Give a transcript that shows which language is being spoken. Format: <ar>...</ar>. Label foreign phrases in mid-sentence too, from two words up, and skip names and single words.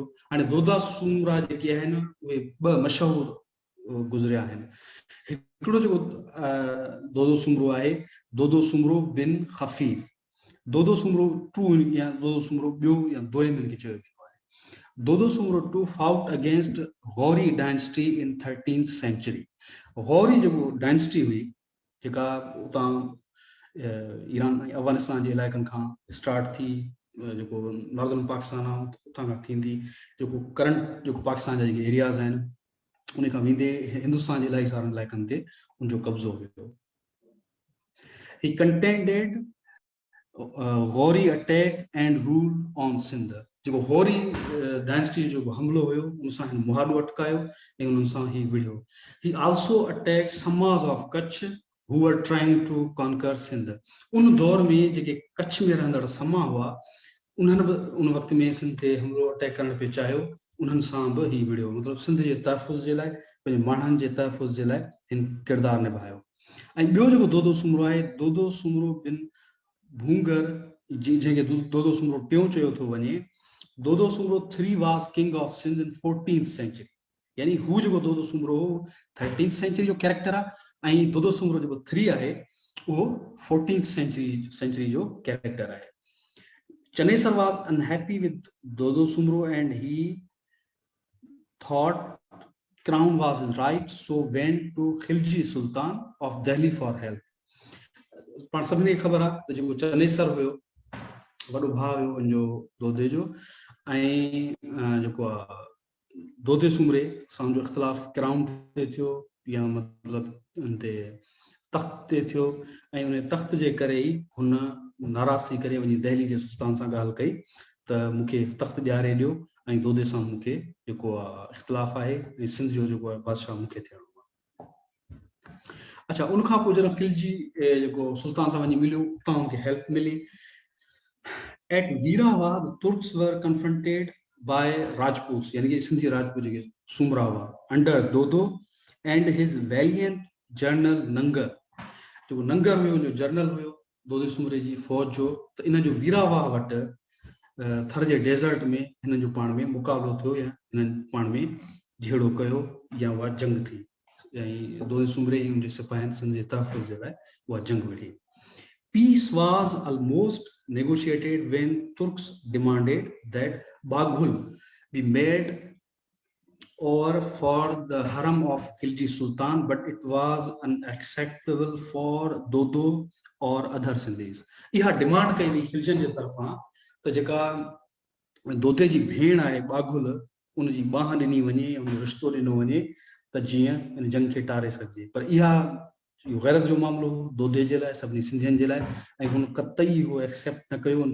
<sd>हाणे दोदा सूमरा जेके आहिनि उहे ॿ मशहूरु गुज़रिया आहिनि। हिकिड़ो जेको दोदो सूमरो आहे, दोदो सूमरो बिन खफ़ीफ़, दोदो सूमरो टू या दोदो सूमरो ॿियो या दोइम खे चयो वेंदो आहे।</sd> <en>Dodo Soomro two fought against Ghauri dynasty in 13th century।</en> <sd>गौरी जेको डायनेस्टी हुई जेका उतां ईरान ऐं अफ़गानिस्तान जे इलाइक़नि खां स्टार्ट थी, जेको नॉर्दर्न पाकिस्तान आहे उतां खां थींदी, जेको करंट जेको पाकिस्तान जा जेके एरियाज़ आहिनि उन खां वेंदे हिंदुस्तान जे इलाही सारनि इलाइक़नि ते उनजो कब्ज़ो हुयो।</sd> <en>He contended Ghauri attack and rule on Sindh.</en> <sd>जेको गौरी डायनेस्टी जो हमलो हुयो उन सां हिन मुहाॾो अटकायो ऐं उन्हनि सां ही विढ़ियो।</sd> <en>He also attacked Samaj of Kutch who were trying to conquer सिंध।</en> <sd>उन दौर में जेके कच्छ में रहंदड़ समा हुआ उन्हनि बि उन वक़्त में सिंध ते हमलो अटैक करण पियो चाहियो, उन्हनि सां बि ही विढ़ियो। मतिलबु सिंध जे तहफ़ुज़ जे लाइ, पंहिंजे माण्हुनि जे तहफ़ुज़ जे लाइ हिन किरदारु निभायो। ऐं ॿियो जेको दोदो सूमरो आहे, दोदो सूमरो बिन भूंगर, जंहिंखे दोदो सूमरो टियों चयो थो वञे।</sd> <en>Dodo Soomro 3 was king of Sindh in 14th century।</en> <sd>यानी हू जेको दोदो सूमरो 13th century जो कैरेक्टर आहे ऐं दोदो सूमरो जेको 3 आहे उहो 14th century जो कैरेक्टर आहे।</sd> <en>Chanesar was unhappy with Dodo Sumro and he thought crown was his right, so went to Khilji Sultan of Delhi for help।</en> <sd>पाण सभिनी खे ख़बर आहे त जेको चनेसर हुयो वॾो भाउ हुयो उनजो दोदे जो, ऐं जेको आहे दोदे सूमरे सां जो इख़्तिलाफ़ क्राउन ते थियो या मतिलबु उन ते तख़्त ते थियो ऐं उन तख़्त जे करे ई हुन नाराज़ थी करे वञी दिल्ली जे सुल्तान सां ॻाल्हि कई त मूंखे तख़्त ॾियारे ॾियो ऐं दोदे सां मूंखे जेको आहे इख़्तिलाफ़ आहे ऐं सिंध जो जेको आहे बादशाह मूंखे थियणो आहे। अच्छा, उनखां पोइ जॾहिं खिलजी जेको सुल्तान सां वञी मिलियो उतां उनखे हेल्प मिली।</sd> <en>At Veerawa, the Turks were confronted by Rajputs,</en> <sd>यानी कि सिंधी राजपूत जेके सुमरा हुआ,</sd> <en>under Dodo and his valiant general Nangar,</en> <sd>जो नंगर हुयो जो जनरल हुयो दोदे सुमरे जी फौज जो, तो इन जो वीरावा वट थर जे डेजर्ट में इन जो पाण में मुकाबलो थियो या इन पाण में झेड़ो कयो या वा जंग थी, ऐं दोदे सुमरे ऐं उनजे सिपाहियनि सिंध जे तहफ़ुज़ जे लाइ उहा जंग विढ़ी.</sd> <en>Peace was almost negotiated when Turks demanded that Baghul be made or for the harem of Khilji Sultan, but it was unacceptable for Dodo or other Sindhis.</en> <sd>इहा डिमांड कई हुई खिलजन जे तरफ़ां त जेका दोदे जी भेण आहे बाघुल, उन जी बाह ॾिनी वञे, उन रिश्तो ॾिनो वञे त जीअं इन जंग खे टारे सघिजे. पर इहा इहो गैरत जो मामलो हो दोदे जे लाइ, सभिनी सिंधियुनि जे लाइ, ऐं हुन कतई उहो एक्सेप्ट न कयो.</sd>